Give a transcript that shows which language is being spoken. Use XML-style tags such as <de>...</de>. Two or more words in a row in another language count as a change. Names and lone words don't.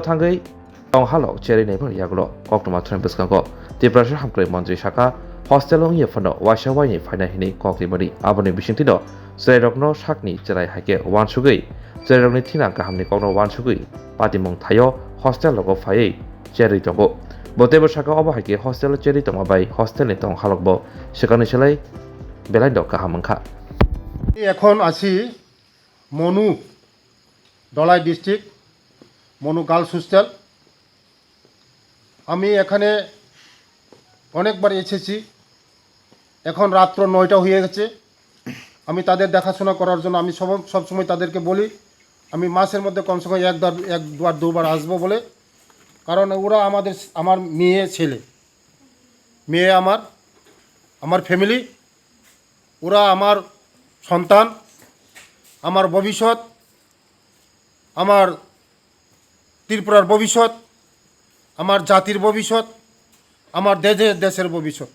<trp>थांगै टंहालक चेरिनायफोर यागलो कक्टमा थ्रेन बिस्कांको तिब्रासा हामख्राय मन्त्रि साका हस्टेल यफनो वाइसा वाइनि फाइनाहिनि कक्लिमनि आबनि बिसिंतिनो जेरकनो साकनि जेराय हाइके वानसुगै जेरकनि थिना गाहामनि कक्नो वानसुगै पातिमं थायो हस्टेल लगो फायै चेरि दंगो बतेबो साका अबहायके हस्टेल चेरि दंगा बाय हस्टेलनि टंहालकबो सेकानि सेलाय बेलाइन्द गाहामंखा</trp> <bn>এখন আছি মনু ধলাই ডিস্ট্রিক্ট মনু গার্লস হোস্টেল। আমি এখানে অনেকবার এসেছি। এখন রাত্র 9টা হয়ে গেছে। আমি তাদের দেখাশোনা করার জন্য আমি সবসময় তাদেরকে বলি আমি মাসের মধ্যে</bn> <hi>कम से कम</hi> <bn>একবার দুবার আসবো বলে, কারণ ওরা আমার মেয়ে ছেলে, মেয়ে আমার ফ্যামিলি, ওরা আমার সন্তান, আমার ভবিষ্যৎ, আমার ত্রিপুরার ভবিষ্যৎ, আমার জাতির ভবিষ্যৎ, আমার দেশের ভবিষ্যৎ।</bn>